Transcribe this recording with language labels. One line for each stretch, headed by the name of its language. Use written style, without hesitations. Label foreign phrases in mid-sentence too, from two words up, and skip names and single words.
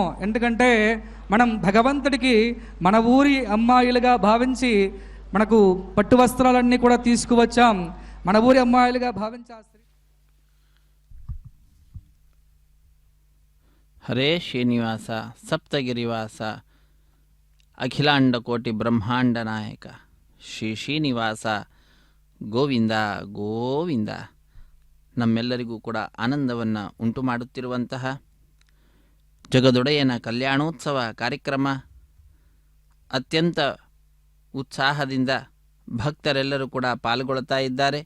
Telugu: ఎందుకంటే మనం భగవంతుడికి మన ఊరి అమ్మాయిలుగా భావించి మనకు పట్టు వస్త్రాలన్నీ కూడా తీసుకువచ్చాం. మన ఊరి అమ్మాయిలుగా భావించా. హరే శ్రీనివాస సప్తగిరివాస అఖిలాండకోటి బ్రహ్మాండ నాయక ಶ್ರೀ ಶ್ರೀನಿವಾಸ ಗೋವಿಂದ ಗೋವಿಂದ.
Kannada: ನಮ್ಮೆಲ್ಲರಿಗೂ ಕೂಡ ಆನಂದವನ್ನು ಉಂಟು ಮಾಡುತ್ತಿರುವಂತಹ ಜಗದೊಡೆಯನ ಕಲ್ಯಾಣೋತ್ಸವ ಕಾರ್ಯಕ್ರಮ ಅತ್ಯಂತ ಉತ್ಸಾಹದಿಂದ ಭಕ್ತರೆಲ್ಲರೂ ಕೂಡ ಪಾಲ್ಗೊಳ್ತಾ ಇದ್ದಾರೆ.